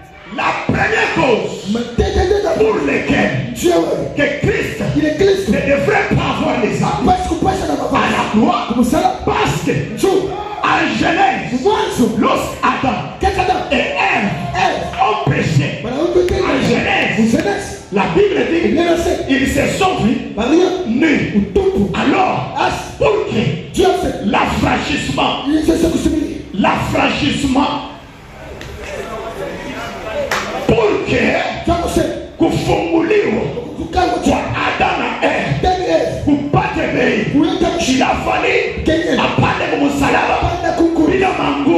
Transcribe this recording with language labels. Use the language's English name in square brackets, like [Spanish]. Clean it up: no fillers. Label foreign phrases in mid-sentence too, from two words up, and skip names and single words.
[French] la première cause pour laquelle que Christ ne devrait pas avoir des amis à la croix, parce que en Genèse, lorsqu'Adam et Ève ont péché, en Genèse, la Bible dit ils se sont vus nus. Alors, pour que l'affranchissement pour que [Swahili] kufunguliwa kwa Adam na Eva kupate bei, [French] il a fallu [Swahili] apande msalaba bila manguo.